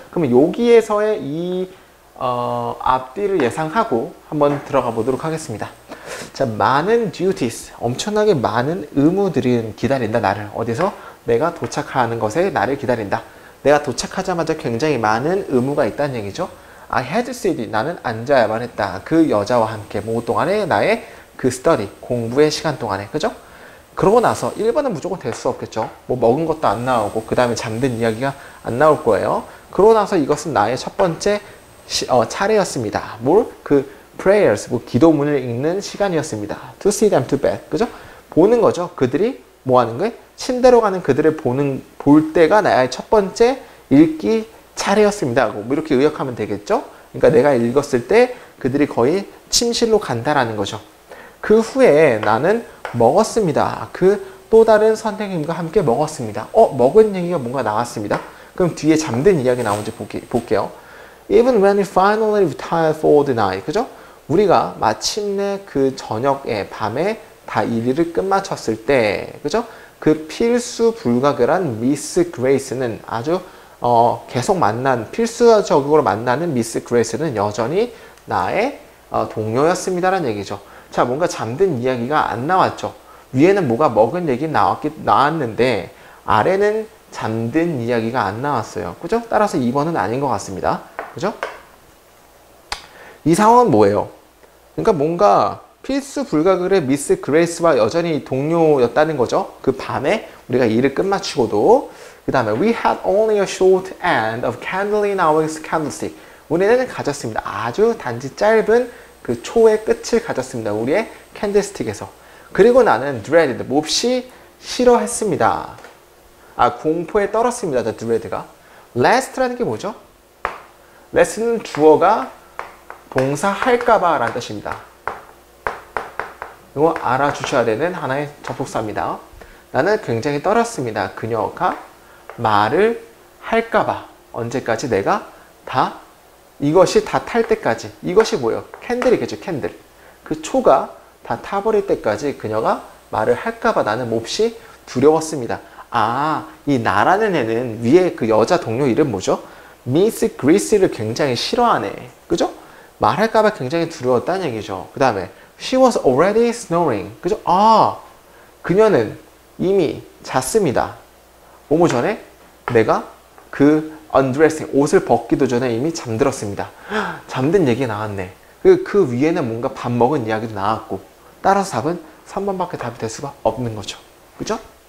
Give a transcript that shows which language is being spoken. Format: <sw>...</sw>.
<ko>그러면 여기에서의 이 앞뒤를 예상하고 한번 들어가 보도록 하겠습니다. 자, 많은 duties, 엄청나게 많은 의무들이 기다린다. 나를. 어디서? 내가 도착하는 것에 나를 기다린다. 내가 도착하자마자 굉장히 많은 의무가 있다는 얘기죠.</ko> <en>I had to sit,</en> <ko>나는 앉아야만 했다. 그 여자와 함께 뭐 동안에 나의 그 study, 공부의 시간 동안에. 그죠? 그러고 나서 1번은 무조건 될 수 없겠죠. 뭐 먹은 것도 안 나오고 그 다음에 잠든 이야기가 안 나올 거예요. 그러고 나서 이것은 나의 첫 번째 차례였습니다. 그 prayers, 뭐 기도문을 읽는 시간이었습니다.</ko> <en>To see them to bed.</en> <ko>그죠? 보는 거죠. 그들이 뭐 하는 거예요? 침대로 가는 그들을 볼 때가 나의 첫 번째 읽기 차례였습니다. 뭐 이렇게 의역하면 되겠죠? 그러니까 내가 읽었을 때 그들이 거의 침실로 간다라는 거죠. 그 후에 나는 먹었습니다. 그 또 다른 선생님과 함께 먹었습니다. 먹은 얘기가 뭔가 나왔습니다. 그럼 뒤에 잠든 이야기 나오는지 볼게요.</ko> <en>Even when we finally retired for the night.</en> <ko>그죠? 우리가 마침내 그 저녁에, 밤에 다 일을 끝마쳤을 때, 그죠? 그 필수 불가결한 미스 그레이스는 아주 계속 필수적으로 만나는 미스 그레이스는 여전히 나의 동료였습니다라는 얘기죠. 자, 뭔가 잠든 이야기가 안 나왔죠. 위에는 뭐가 먹은 얘기 나왔는데 아래는 잠든 이야기가 안 나왔어요. 그죠? 따라서 2번은 아닌 것 같습니다. 그죠? 이 상황은 뭐예요? 그러니까 뭔가 필수 불가결의 미스 그레이스와 여전히 동료였다는 거죠. 그 밤에 우리가 일을 끝마치고도. 그 다음에</ko> <en>we had only a short end of candle in our candlestick.</en> <ko>우리는 가졌습니다. 아주 단지 짧은 그 초의 끝을 가졌습니다. 우리의 캔들스틱에서. 그리고 나는 dreaded, 몹시 싫어했습니다. 공포에 떨었습니다. the dread가. last라는 게 뭐죠? last는 주어가 동사할까봐 라는 뜻입니다. 이거 알아주셔야 되는 하나의 접속사입니다. 나는 굉장히 떨었습니다. 그녀가 말을 할까봐. 언제까지? 내가 이것이 다 탈 때까지. 이것이 뭐예요? 캔들이겠죠. 캔들. 그 초가 다 타버릴 때까지 그녀가 말을 할까봐 나는 몹시 두려웠습니다. 이 나라는 애는 위에 그 여자 동료 이름 뭐죠? Miss Greasy를 굉장히 싫어하네. 그죠? 말할까봐 굉장히 두려웠다는 얘기죠. 그 다음에</ko> <en>She was already snoring.</en> <ko>그죠? 아, 그녀는 이미 잤습니다. 뭐뭐 전에 내가 그 undressing, 옷을 벗기도 전에 이미 잠들었습니다. 잠든 얘기가 나왔네. 그 위에는 뭔가 밥 먹은 이야기도 나왔고, 따라서 답은 3번밖에 답이 될 수가 없는 거죠. 그죠?</ko>